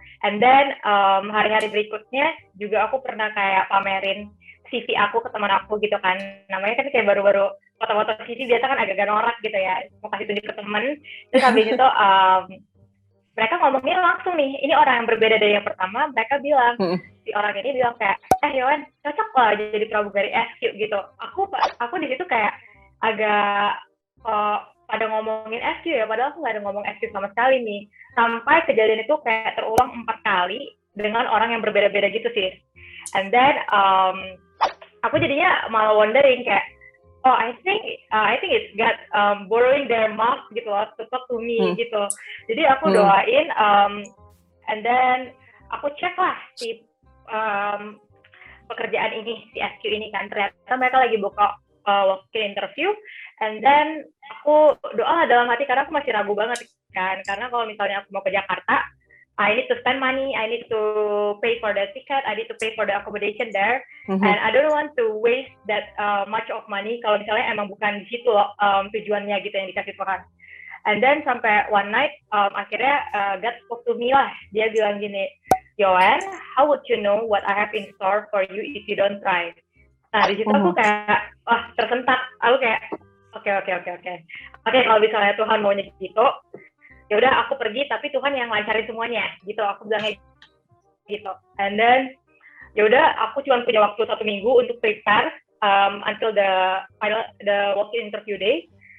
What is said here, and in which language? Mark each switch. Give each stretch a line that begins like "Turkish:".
Indonesian: And then, hari-hari berikutnya juga aku pernah kayak pamerin CV aku ke teman aku gitu kan, namanya kan kayak baru-baru foto-foto CV biasa kan agak-agak norak gitu ya, mau kasih tunjuk ke temen, terus habis itu, mereka ngomongnya langsung nih, ini orang yang berbeda dari yang pertama, mereka bilang, si orang ini bilang kayak, Yohan, cocok lah jadi pramugari SQ gitu. Aku di situ kayak agak pada ngomongin SQ ya, padahal aku nggak ada ngomong SQ sama sekali nih. Sampai kejadian itu kayak terulang 4 kali dengan orang yang berbeda-beda gitu sih. And then, aku jadinya malah wondering kayak,
English: I think it's got borrowing their mouth
Indonesian: gitu loh,
English: to talk to me
Indonesian: gitu. Jadi aku doain, and then aku cek lah si pekerjaan ini, si SQ ini kan, ternyata mereka lagi buka walk-in interview, and then aku doa dalam hati karena aku masih ragu banget kan, karena kalau misalnya aku mau ke Jakarta,
English: I need to spend money, I need to pay for the ticket, I need to pay for the accommodation there, and I don't want to waste that much of money
Indonesian: kalau misalnya emang bukan di situ loh tujuannya gitu yang dikasih Tuhan.
English: And then sampai one night, akhirnya God spoke to me lah,
Indonesian: dia bilang gini,
English: Yohan, how would you know what I have in store for you if you don't try?
Indonesian: Nah di situ aku kayak, tersentak, aku kayak, oke, kalau misalnya Tuhan maunya gitu, ya udah aku pergi tapi Tuhan yang lancarin semuanya gitu, aku bilangnya gitu. And then ya udah aku cuma punya waktu 1 minggu untuk prepare until the walk-in interview day.